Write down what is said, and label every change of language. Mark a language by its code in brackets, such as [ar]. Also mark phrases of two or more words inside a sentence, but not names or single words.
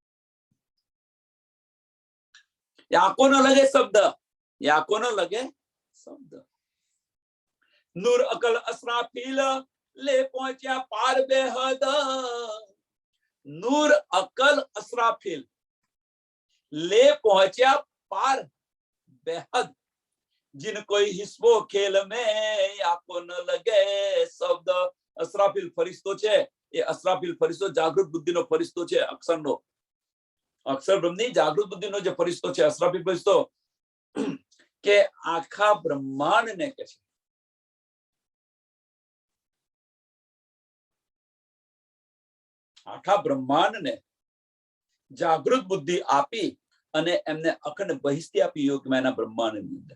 [hi] आंखो न लगे शब्द, आंखो न लगे शब्द. नूर अकल असराफ़ील ले पहुंच्या पार बेहद. नूर अकल असराफ़ील ले पहुंच्या पार बेहद, जिन कोई हिस्सो खेल में आंखो न लगे शब्द. [gu] અસરાફીલ ફરિશ્તો છે, એ અસરાફીલ ફરિશ્તો જાગૃત બુદ્ધિનો ફરિશ્તો છે, અક્ષરનો, અક્ષર બ્રહ્મની જાગૃત બુદ્ધિનો જે ફરિશ્તો છે, અસરાફીલ ફરિશ્તો, કે આખા બ્રહ્માંડને કે છે આખા બ્રહ્માંડને જાગૃત બુદ્ધિ આપી અને એમને અખંડ બહિષ્ઠી આપી યોગમાયાના બ્રહ્માંડની અંદર.